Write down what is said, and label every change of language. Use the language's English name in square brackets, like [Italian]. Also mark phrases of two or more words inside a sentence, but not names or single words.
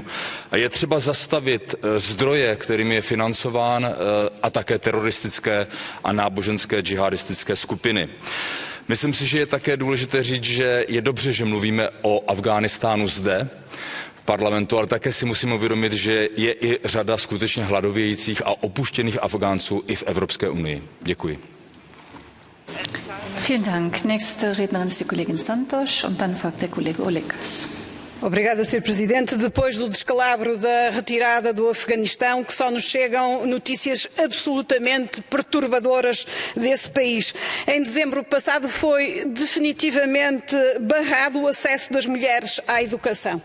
[Czech] A je třeba zastavit zdroje, kterými je financován, a také teroristické a náboženské džihadistické skupiny. Myslím si, že je také důležité říct, že je dobře, že mluvíme o Afghánistánu zde v parlamentu, ale také si musíme uvědomit, že je i řada skutečně hladovějících a opuštěných Afgánců i v Evropské unii. Děkuji. [German] Vielen Dank. Nächste Rednerin ist die Kollegin Santos und dann folgt der Kollege Olekas. [Portuguese] Obrigada, Sr. Presidente. Depois do descalabro da retirada do Afeganistão, que só nos chegam notícias absolutamente perturbadoras desse país. Em dezembro passado foi definitivamente barrado o acesso das mulheres à educação.